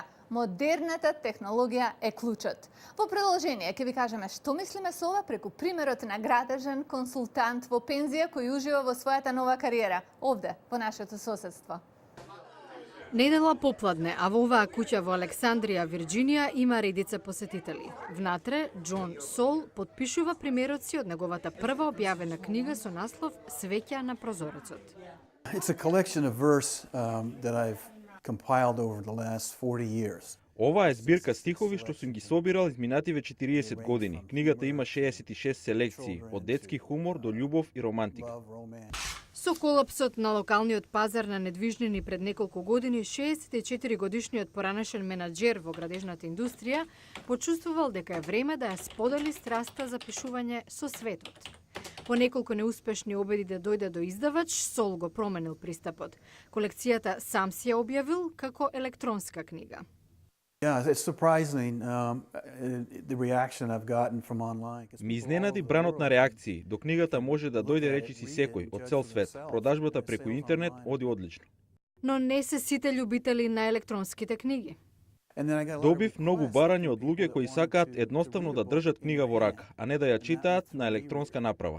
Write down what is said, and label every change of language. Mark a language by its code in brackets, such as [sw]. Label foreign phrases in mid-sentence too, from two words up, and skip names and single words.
[mk] Модерната технологија е клучот. Во продолжение ќе ви кажеме што мислиме со ова преку примерот на градежен консултант во пензија кој ужива во својата нова кариера овде во нашето соседство. Недела попладне, а во оваа куќа во Александрија, Вирџинија, има редица посетители. Внатре, Џон Сол потпишува примерот си од неговата прва објавена книга со наслов Свеќа на прозорецот. [en] It's a collection of verse that I've compiled over the last 40 years. [mk] Ова е збирка стихови што сум ги собирал изминативе 40 години. Книгата има 66 селекции, од детски хумор до љубов и романтика. Со колапсот на локалниот пазар на недвижнини пред неколку години, 64-годишниот поранешен менаџер во градежната индустрија почувствувал дека е време да ја сподели страста за пишување со светот. По неколку неуспешни обиди да дојде до издавач, Сол го променил пристапот. Колекцијата сам си ја објавил како електронска книга. [en] Yeah, it's surprising the reaction I've gotten from online. [mk] Ми изненади бранот на реакции, до книгата може да дојде речиси секој од цел свет. Продажбата преку интернет оди одлично. Но не се сите љубители на електронските книги. Добив многу барања од луѓе кои сакаат едноставно да држат книга во рака, а не да ја читаат на електронска направа.